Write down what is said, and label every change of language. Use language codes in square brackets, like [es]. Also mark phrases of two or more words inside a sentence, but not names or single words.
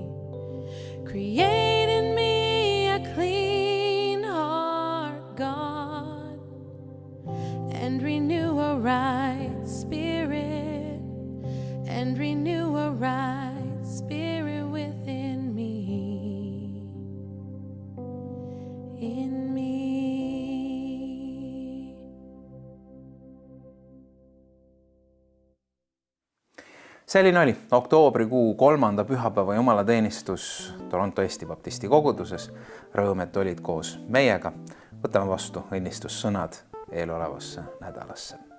[en] Create in me a clean heart, God, and renew a right spirit, and renew a right spirit within me. In me. [et] Selline oli oktoobrikuu 3. pühapäeva jumalateenistus Toronto Eesti Baptisti koguduses. Rõõm, et olid koos meiega. Võtame vastu õnnistussõnad eelolevasse nädalasse.